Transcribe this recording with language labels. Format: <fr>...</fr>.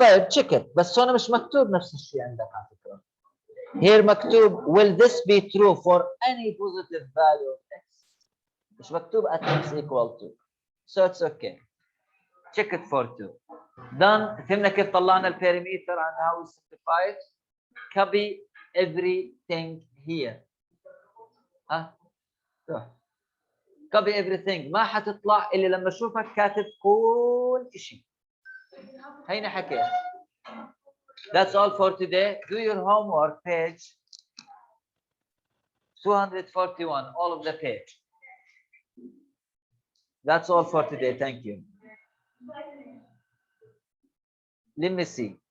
<ar>طيب تشيكت بس هون مش مكتوب نفس الشيء عندك على فكرة.</ar> <en>Here</en> <ar>مكتوب</ar> <en>will this be true for any positive value of x.</en> <ar>مش مكتوب</ar> <en>at x equal to. So it's okay. Check it for 2. Done.</en> <ar>فهمنا كيف طلعنا البيريمتر</ar> <en>and how we simplify it. Copy everything here. Copy everything.</en> <ar>ما حتطلع إلا لما أشوفك كاتب كل شيء. هينا حكيت.</ar> <en>That's all for today. Do your homework, page 241, all of the page. That's all for today. Thank you. Let me see.</en>